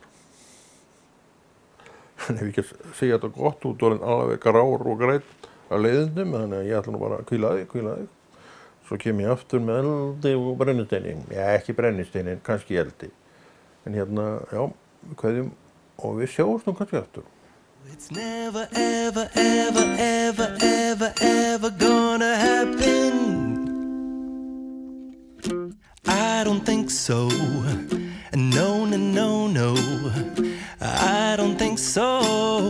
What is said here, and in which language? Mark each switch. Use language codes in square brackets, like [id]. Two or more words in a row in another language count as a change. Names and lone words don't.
[is] En ef ég ekki að segja þetta gott út og alveg grár og grænt á leiðindum, þannig að ég ætla nú bara að hvíla þig. Svo kem ég aftur með eldi og brennisteini. Já, ekki brennisteini, kannski eldi. En hérna, já, kveðjum og við sjáumst nú kannski aftur. [en] It's never, ever, ever, ever, ever, ever gonna happen. I don't think so. No, no, no, no. I don't think so.